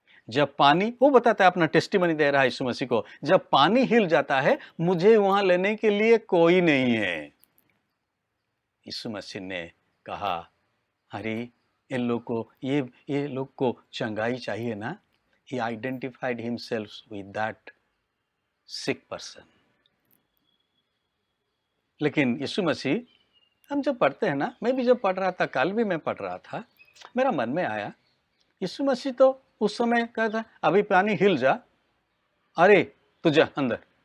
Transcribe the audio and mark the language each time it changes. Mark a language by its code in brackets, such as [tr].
[hi] जब पानी, वो बताता है, अपना टेस्टिमनी दे रहा है यीशु मसीह को, जब पानी हिल जाता है, मुझे वहां लेने के लिए कोई नहीं है। यीशु मसीह ने कहा, अरे इन लोग को, ये लोग को चंगाई चाहिए ना। [en] He identified himself with that sick person. [hi] लेकिन यीशु मसीह, हम जब पढ़ते हैं ना, मैं भी जब पढ़ रहा था, कल भी मैं पढ़ रहा था, मेरा मन में आया, यीशु मसीह तो उस समय कहता, अभी पानी हिल जा, अरे तू जा अंदर।